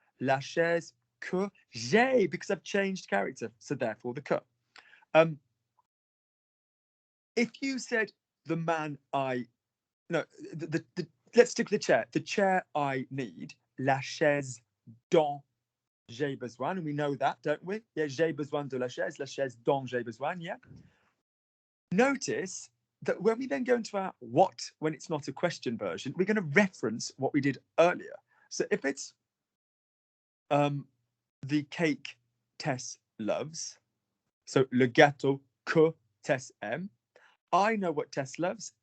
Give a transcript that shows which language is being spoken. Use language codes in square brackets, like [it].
[fr] La chaise que j'ai, [en] because I've changed character. So therefore the que. If you said the man I, no, let's stick with the chair. The chair I need, [fr] la chaise dont j'ai besoin, [en] and we know that, don't we? [fr] Yeah, j'ai besoin de la chaise dont j'ai besoin, yeah. [en] Notice that when we then go into our what, when it's not a question version, we're going to reference what we did earlier. So if it's the cake Tess loves, so [fr] le gâteau que Tess aime, [en] I know what Tess loves.